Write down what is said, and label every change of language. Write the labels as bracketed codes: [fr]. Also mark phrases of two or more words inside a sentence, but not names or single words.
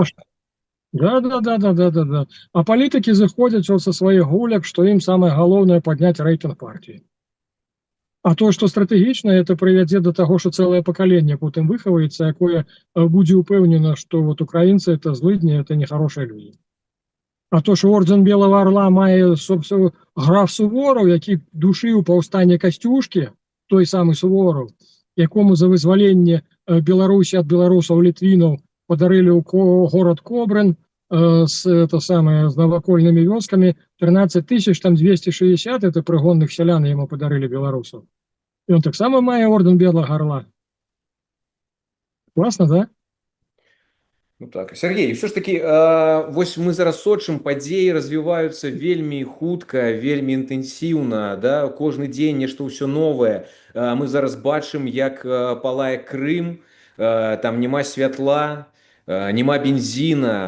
[uk] отож. Да. [be] А палітыкі зыходзяць са сваіх гуляк, што ім самае галоўнае падняць рэйтынг партыі. А то, што стратэгічна, это прывядзе да таго, што цэлае пакаленне потым выхаваецца, якое будзе ўпэўнена, што вот украінцы это злыдні, это нехарошыя людзі. [uk] А то, що орден Белого Орла має, собственно, граф Суворов, який душив повстання Костюшки, той самий Суворов, якому за визволення Білорусі від білорусів літвінів подарили город Кобрин з новокольними вёсками, 13 260, это пригонних селян йому подарили білорусів. І він так само має орден Белого Орла. Класно, да? Ну так, Сергей, все ж таки, [be] вось мы зараз сочым, падзеі развіваюцца вельмі хутка, вельмі інтэнсіўна, да, кожны дзень нешта ўсё новае. Мы зараз бачым, як палае Крым, там няма святла, няма бензіна.